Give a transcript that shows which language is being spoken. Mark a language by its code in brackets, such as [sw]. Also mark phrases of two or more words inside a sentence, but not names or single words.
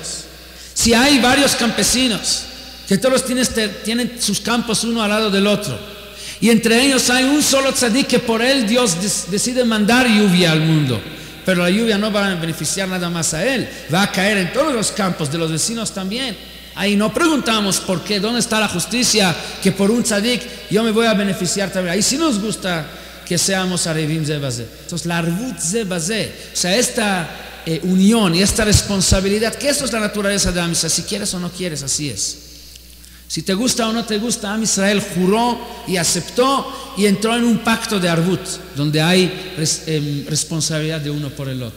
[es] Si hay varios campesinos que todos tienen sus campos uno al lado del otro, y entre ellos hay un solo tzadik que por él Dios decide mandar lluvia al mundo, pero la lluvia no va a beneficiar nada más a él, va a caer en todos los campos de los vecinos también. Ahí no preguntamos por qué, dónde está la justicia que por un tzadik yo me voy a beneficiar también. Ahí sí nos gusta que seamos [he] ערבים זה בזה. [es] Entonces la [he] ערבות זה בזה, [es] o sea, esta unión y esta responsabilidad, que esto es la naturaleza de [he] עם ישראל, [es] si quieres o no quieres, así es. Si te gusta o no te gusta, [he] עם ישראל [es] juró y aceptó y entró en un pacto de arvut, donde hay responsabilidad de uno por el otro.